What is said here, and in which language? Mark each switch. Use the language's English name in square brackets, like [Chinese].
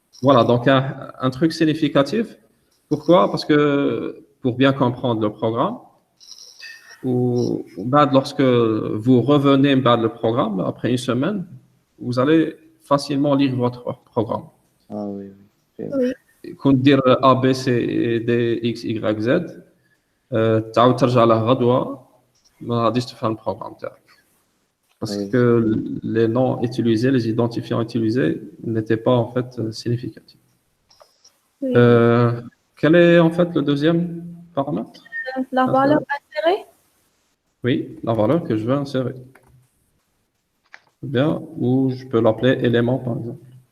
[French] Voilà, donc un truc significatif. Pourquoi? Parce que pour bien comprendre le programme, lorsque vous revenez le programme après une semaine, vous allez facilement lire votre programme. Ah oui, oui. C'est bon. Oui. [Arabic] كون دير A, B, C, D, X, Y, Z تعاود ترجع له غدوة ما غاديش تفهم البروغرام تاعك. [French] Parce Oui. que les noms utilisés, les identifiants utilisés n'étaient pas en fait significatifs. Oui. Quel est en fait le deuxième paramètre? La valeur insérée. Oui, la valeur que je veux insérer. Bien, ou je peux l'appeler élément par exemple.